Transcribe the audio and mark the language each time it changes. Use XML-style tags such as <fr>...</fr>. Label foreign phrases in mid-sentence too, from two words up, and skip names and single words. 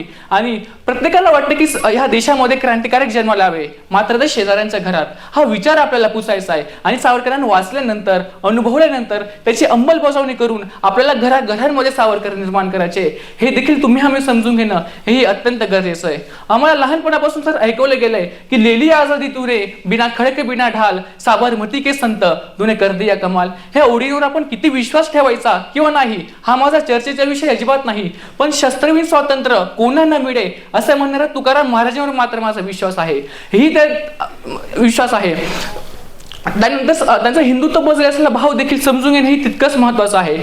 <mr>आणि प्रत्येकाला वाटतं की ह्या देशामध्ये क्रांतिकारक जन्माला यावे, मात्र ते शेजाऱ्यांच्या घरात, हा विचार आपल्याला पुसायचा आहे। आणि सावरकरांना वाचल्यानंतर, अनुभवल्यानंतर त्याची अंमलबजावणी करून आपल्याला घरांमध्ये सावरकर निर्माण करायचे, हे देखील तुम्ही आम्ही समजून घेणं हे अत्यंत गरजेचं आहे। आम्हाला लहानपणापासून तर ऐकवलं गेलंय की</mr> <hi>लेली आजादी तुरे, बिना खडक बिना ढाल, साबरमती के संत तूने कर दिया कमाल।</hi> <mr>ह्या ओळींवर आपण किती विश्वास ठेवायचा किंवा नाही हा माझा चर्चेचा विषय अजिबात नाही, पण शस्त्रवीर स्वातंत्र्य कोणा न मिळे असं म्हणणाऱ्या तुकाराम महाराजांवर मात्र माझा विश्वास आहे। ही विश्वास आहे। त्यानंतर त्यांचा हिंदुत्वबद्दल असलेला भाव देखील समजून घेणे हे तितकंच महत्त्वाचं आहे।</mr>